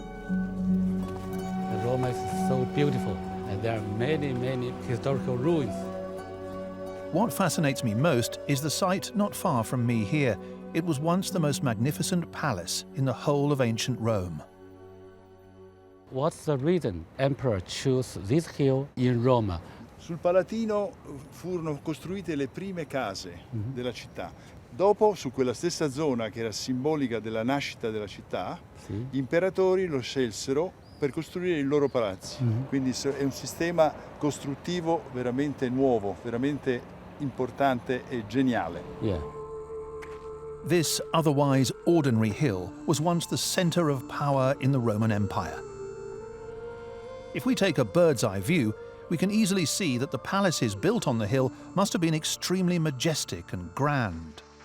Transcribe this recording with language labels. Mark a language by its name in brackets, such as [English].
[English] Rome is so beautiful, and there are many, many historical ruins. What fascinates me most is the site not far from me here. It was once the most magnificent palace in the whole of ancient Rome. What's the reason Emperor chose this hill in Rome? [Italian] Sul Palatino furono costruite le prime case della città. Dopo, su quella stessa zona che era simbolica della nascita della città, gli imperatori lo scelsero per costruire i loro palazzi. Quindi è un sistema costruttivo veramente nuovo, veramente importante e geniale. [English] Yeah. This otherwise ordinary hill was once the center of power in the Roman Empire. If we take a bird's-eye view, we can easily see that the palaces built on the hill must have been extremely majestic and grand.